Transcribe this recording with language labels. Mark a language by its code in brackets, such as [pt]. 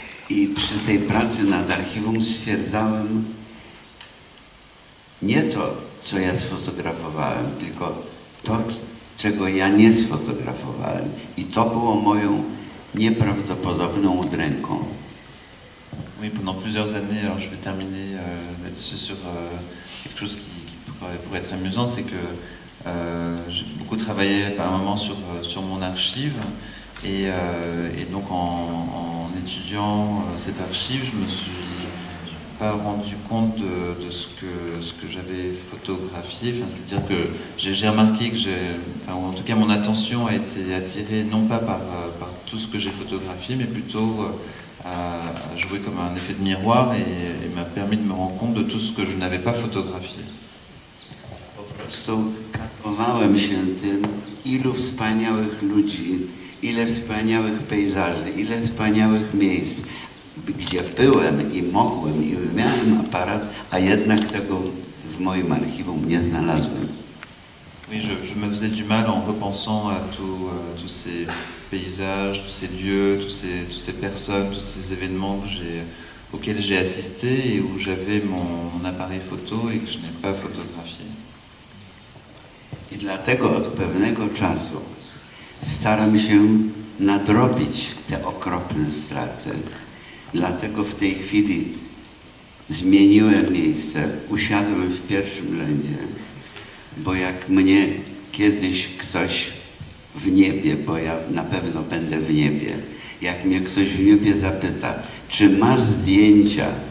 [pl] I przy tej pracy nad archiwum stwierdzałem nie to, co ja sfotografowałem, tylko to, czego ja nie sfotografowałem. I to było moją nieprawdopodobną udręką. [fr] Oui, pendant plusieurs années, alors je vais terminer là-dessus sur quelque chose qui pourrait être amusant, c'est que j'ai beaucoup travaillé par un moment sur mon archive, et donc en étudiant cette archive, je me suis pas rendu compte de ce que j'avais photographié. Enfin, c'est-à-dire que j'ai remarqué que en tout cas mon attention a été attirée non pas par tout ce que j'ai photographié, mais plutôt à jouer comme un effet de miroir et m'a permis de me rendre compte de tout ce que je n'avais pas photographié. [pl] Po prostu kapowałem się tym, ilu wspaniałych ludzi, ile wspaniałych pejzaży, ile wspaniałych miejsc, gdzie byłem i mogłem i miałem aparat, a jednak tego w moim archiwum nie znalazłem. [fr] Oui, je me faisais du mal en repensant à tous ces paysages, tous ces lieux, toutes ces personnes, tous ces événements auxquels j'ai assisté et où j'avais mon appareil photo et que je n'ai pas photographié. [pl] I dlatego od pewnego czasu staram się nadrobić te okropne straty. Dlatego w tej chwili zmieniłem miejsce, usiadłem w pierwszym rzędzie, bo jak mnie kiedyś ktoś w niebie, bo ja na pewno będę w niebie, jak mnie ktoś w niebie zapyta, czy masz zdjęcia